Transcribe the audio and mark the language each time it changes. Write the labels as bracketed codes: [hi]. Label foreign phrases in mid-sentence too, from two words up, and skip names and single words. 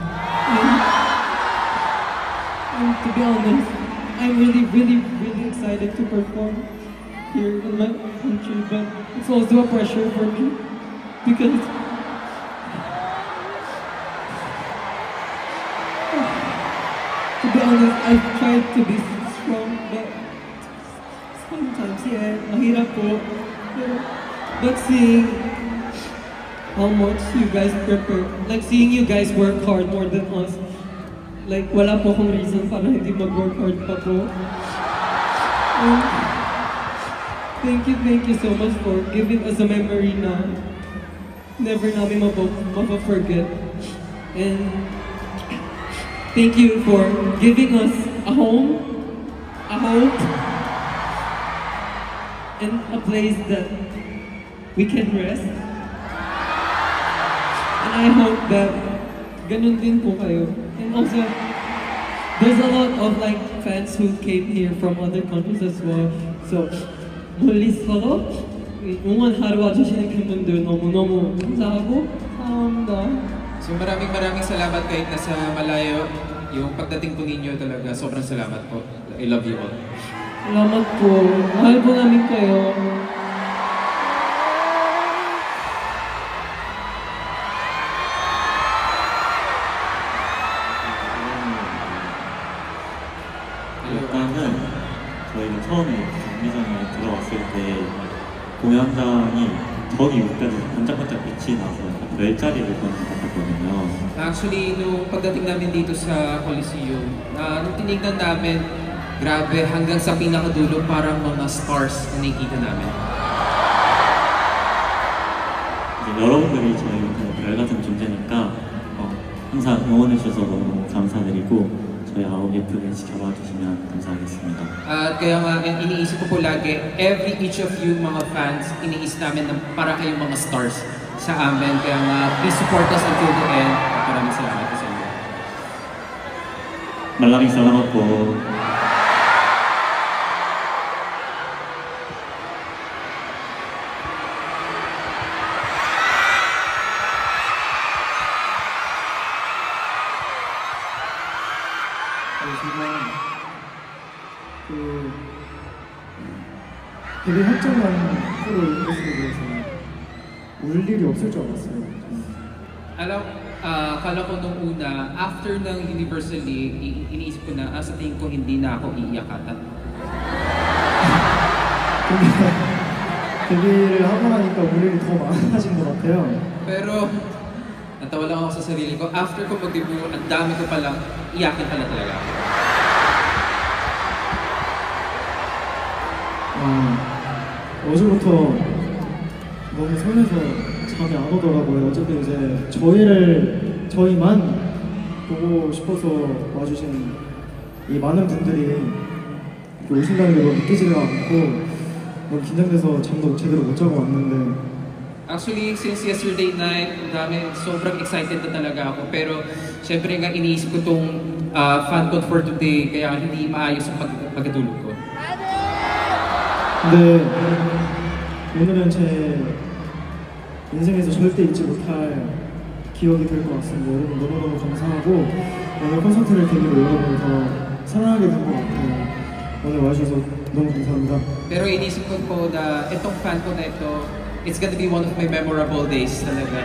[en] And to be honest, I'm really excited to perform here in my country, but it's also a pressure for me because to be honest, I've tried to be strong, but sometimes, yeah, [tl] mahirap po. [en] But seeing how much you guys prepare, like seeing you guys work hard more than us, like [tl] wala po akong reason para hindi mag-work hard pa po. [en] Thank you so much for giving us a memory [tl] na never namin mapa-forget. [en] And thank you for giving us a home, a hope, and a place that we can rest. And I hope that [tl] ganun din po kayo. [en] And also, there's a lot of like fans who came here from other countries as well. So, [ko] 멀리서도 응원하러 와주시는 팬분들 너무너무 감사하고 감사합니다. [tl] So maraming salamat kahit nasa malayo. Yung pagdating po ninyo talaga, sobrang salamat po. [en] I love you all. [tl] Salamat po. Mahal po namin kayo. [ko] 일단은 저희가 처음에 경기장에 들어왔을 때 공연장이 저기 위까지 반짝반짝 빛이 나서 별자리를 보는 것 같았거든요. [tl] Actually, nung pagdating namin dito sa Coliseum, nung tinignan namin, grabe, hanggang sa pinakadulo parang mga stars na nakikita namin. [ko] 이제 여러분들이 저희 별 같은 존재니까 지켜봐 주시면 감사하겠습니다. [tl] At kaya nga, iniisip ko po lagi, [en] each of you [tl] mga fans, iniisip namin na para kayong mga stars sa amin. Kaya nga, [en] please support us until the end. [tl] Maraming salamat po sa inyo. Maraming salamat po. [ko] 정말 그 데뷔 확정한 프로를 이루기 위해서 울 일이 없을 줄 알았어요. [tl] Akala ko nung una, after ng Universally, iniisip ko na, sa tingin ko hindi na ako iiyak ata. [ko] 근데 데뷔를 하고 나니까 울 일이 더 많아진 것 같아요. [tl] Pero, natawa lang ako sa sarili ko. After ko mag-debut, ang dami ko palang iyakin pala talaga ako. [ko] 어제부터 너무 설레서 잠이 안 오더라고요. 어쨌든 이제 저희만 보고 싶어서 와주신 이 많은 분들이 이렇게 오신다는 게 너무 믿기지가 않고 너무 긴장돼서 잠도 제대로 못 자고 왔는데 [en] Actually, since yesterday night, [tl] sobrang excited na talaga ako. Pero, syempre nga iniisip ko itong [en] fan con for today, [tl] kaya hindi maayos ang pagkatulog ko. [ko] 근데 오늘은 제 인생에서 절대 잊지 못할 기억이 될 것 같습니다. 여러분 너무너무 감사하고 오늘 콘서트를 계기로 여러분을 더 사랑하게 된 것 같아요. 오늘 와주셔서 너무 감사합니다. [tl] Pero inisip ko po na itong fan ko na ito, [en] it's gonna be one of my memorable days talaga.